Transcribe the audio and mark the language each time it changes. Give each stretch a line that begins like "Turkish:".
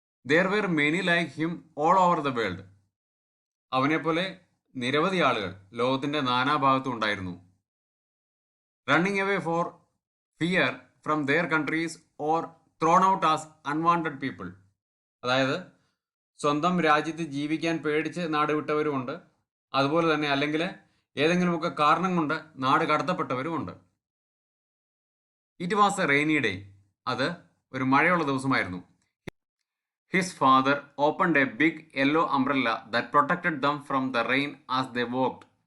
English: There were many like him all over the world.
Malayalam: അവനെപ്പോലെ നിരവധി ആളുകൾ ലോകത്തിൻ്റെ നാനാഭാഗത്തും ഉണ്ടായിരുന്നു.
English: Running away for fear from their countries or thrown out as unwanted people.
Malayalam: അതായത് സ്വന്തം രാജ്യത്ത് ജീവിക്കാൻ പേടിച്ച് നാട് വിട്ടവരുമുണ്ട്, അതുപോലെ തന്നെ അല്ലെങ്കിൽ ഏതെങ്കിലുമൊക്കെ കാരണം കൊണ്ട് നാട് കടത്തപ്പെട്ടവരുമുണ്ട്.
English: It was a rainy day.
Malayalam: അത് ഒരു മഴയുള്ള ദിവസമായിരുന്നു.
English: His father opened a big yellow umbrella that protected them from the rain as they walked.